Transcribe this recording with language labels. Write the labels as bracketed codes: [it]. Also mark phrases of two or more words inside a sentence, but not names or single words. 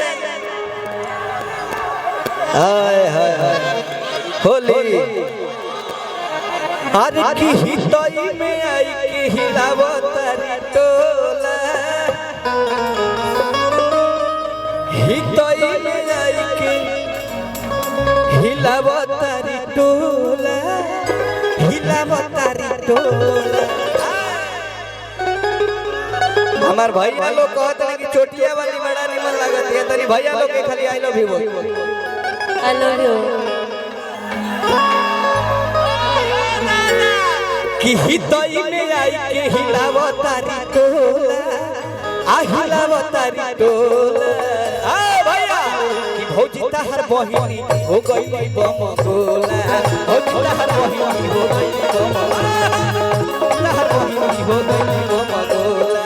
[bho] हाय हाय हाय होली अरे की हितई में आई के हिलावो तारी टोला, हितई में आई के हिलावो तारी टोला, हिलावो तारी टोला। हमार भैया लोग कहते हैं कि चोटिया वाली बड़ा निमन लगती है, तनी भैया लोग के खाली [en] I love you [bho] बोल। [en] I love you। [bho] कि हितई में आई के हिलावो तारी टोला, आ हिलावो तारी टोला। आ भैया कि भौजी तहर बहिनी हो गई बम गोला, भौजी तहर बहिनी हो गई बम गोला, तहर बहिनी हो गई बम गोला।